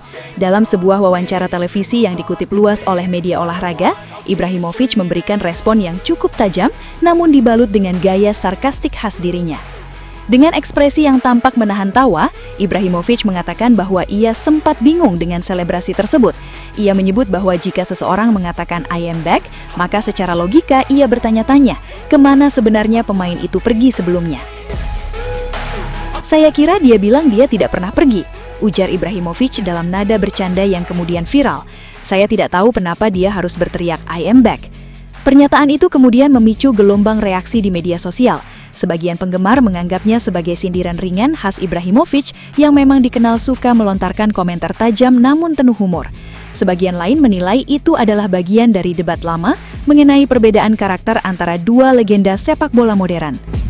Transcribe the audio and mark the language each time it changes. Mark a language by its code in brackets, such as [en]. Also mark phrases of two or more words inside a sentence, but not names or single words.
[id] Dalam sebuah wawancara televisi yang dikutip luas oleh media olahraga, Ibrahimovic memberikan respon yang cukup tajam namun dibalut dengan gaya sarkastik khas dirinya. Dengan ekspresi yang tampak menahan tawa, Ibrahimovic mengatakan bahwa ia sempat bingung dengan selebrasi tersebut. Ia menyebut bahwa jika seseorang mengatakan [en] "I am back", [id] maka secara logika ia bertanya-tanya, kemana sebenarnya pemain itu pergi sebelumnya. "Saya kira dia bilang dia tidak pernah pergi," ujar Ibrahimovic dalam nada bercanda yang kemudian viral. "Saya tidak tahu kenapa dia harus berteriak [en] "I am back". [id] Pernyataan itu kemudian memicu gelombang reaksi di media sosial. Sebagian penggemar menganggapnya sebagai sindiran ringan khas Ibrahimovic yang memang dikenal suka melontarkan komentar tajam namun penuh humor. Sebagian lain menilai itu adalah bagian dari debat lama mengenai perbedaan karakter antara dua legenda sepak bola modern.